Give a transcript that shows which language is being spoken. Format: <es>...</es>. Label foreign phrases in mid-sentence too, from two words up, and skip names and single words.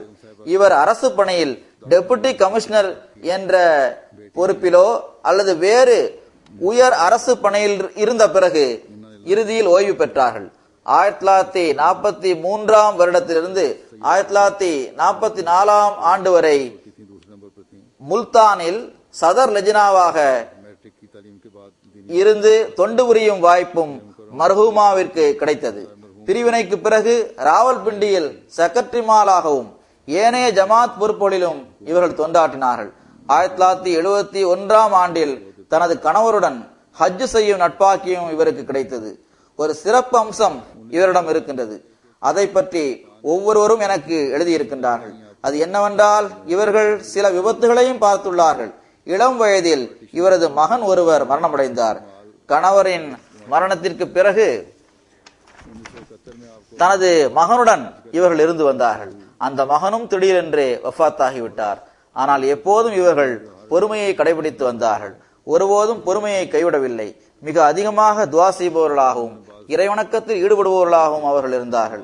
<ta>இவர் அரசு பணியில் டெபுட்டி கமிஷனர் என்ற பொறுப்பிலோ அல்லது வேறு உயர் அரசு பணியில் இருந்த பிறகு இறுதியில் ஓய்வு பெற்றார்கள். 1943 வருடத்திலிருந்து 1944 ஆண்டு வரை</ta> <ur>کی تھی، دوسرے نمبر پر تھی.</ur> <ta>முல்தானில் சதர் லெஜினாவாக</ta> <ur>میٹرک کی تعلیم کے بعد دینی</ur> <ta>இருந்து தொண்டு புரியும் வாய்ப்பும் மர்ஹூமாவிற்கு கிடைத்தது. பிரிவினைக்கு பிறகு ராவல்பிண்டியில் செக்ரட்டரிமாலாகவும் ஏனைய ஜமாத் பொறுப்புகளிலும் இவர்கள் தொண்டாற்றினார்கள். 1971 ஆண்டில் தனது கணவருடன் ஹஜ் செய்யும் நட்பாக்கியும் இவருக்கு கிடைத்தது. ஒரு சிறப்பு அம்சம் இவரிடம் இருக்கின்றது. அதை பற்றி ஒவ்வொருவரும் எனக்கு எழுதியிருக்கின்றார்கள். அது என்னவென்றால், இவர்கள் சில விபத்துகளையும் பார்த்துள்ளார்கள். இளம் வயதில் இவரது மகன் ஒருவர் மரணமடைந்தார். கணவரின் மரணத்திற்கு பிறகு</ta> <ur>1971 میں آپ کو</ur> <ta>தனது மகனுடன் இவர்கள் இருந்து வந்தார்கள். அந்த மகனும் திடீரென்று வஃபாத்தாகிவிட்டார். ஆனால் எப்போதும் இவர்கள் பொறுமையை கடைபிடித்து வந்தார்கள். ஒருபோதும் பொறுமையை கைவிடவில்லை. மிக அதிகமாக துவா செய்பவர்களாகவும் இறைவணக்கத்தில் ஈடுபடுபவர்களாகவும் அவர்கள் இருந்தார்கள்.</ta>